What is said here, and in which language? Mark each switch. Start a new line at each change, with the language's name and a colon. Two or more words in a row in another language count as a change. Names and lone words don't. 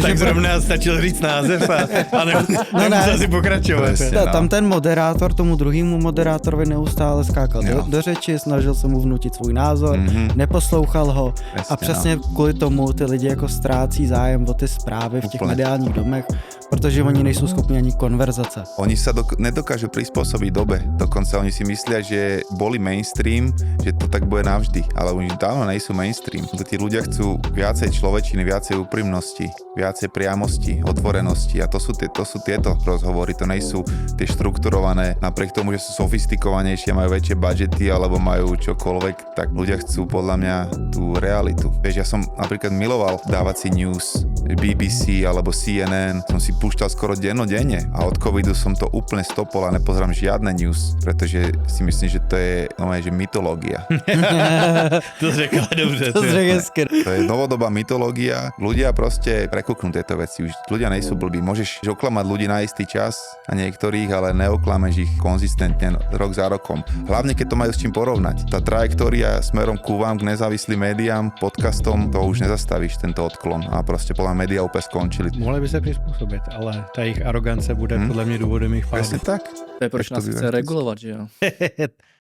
Czech: Tak zrovna stačil říct název a nemusel si pokračovat. Tam ten moderátor tomu druhému moderátorovi neustále skákal do řeči, snažil se mu vnutit svůj názor, neposlouchal ho a přesně kvůli tomu ty lidi jako ztrácí zájem o ty zprávy v těch mediálních domech, protože oni nejsou schopni ani konverzace.
Slovak: Oni sa nedokážu prispôsobiť dobe. Dokonca oni si myslia, že boli mainstream, že to tak bude navždy. Ale oni dávno nejsú mainstream. Tí ľudia chcú viacej človečiny, viacej úprimnosti, viacej priamosti, otvorenosti. A to sú tieto rozhovory. To nejsú tie štrukturované. Napriek tomu, že sú sofistikovanejšie, majú väčšie budžety alebo majú čokoľvek, tak ľudia chcú podľa mňa tú realitu. Vieš, ja som napríklad miloval dávať si news, BBC alebo CNN. Som si púšťal skoro dennodenne a od covidu som to úplne stopol a nepozerám žiadne news, pretože si myslím, že to je že mytológia.
Czech: To řekla dobře. To řekl hezky.
Slovak: To je novodobá mytológia. Ľudia proste prekúknú tieto veci. Už ľudia nejsú blbí. Môžeš oklamať ľudí na istý čas a niektorých, ale neoklameš ich konzistentne rok za rokom. Hlavne, keď to majú s čím porovnať. Tá trajektória smerom ku vám, k nezávislým médiám, podcastom, to už nezastavíš, tento odklon. A proste podľa médiá úplne skončili.
Czech: Mohli by se přizpůsobit, ale ta jejich arogance bude podle mě důvodem jejich pádu.
Slovak: Presne tak.
Czech: To je proč nás chce regulovat, že jo?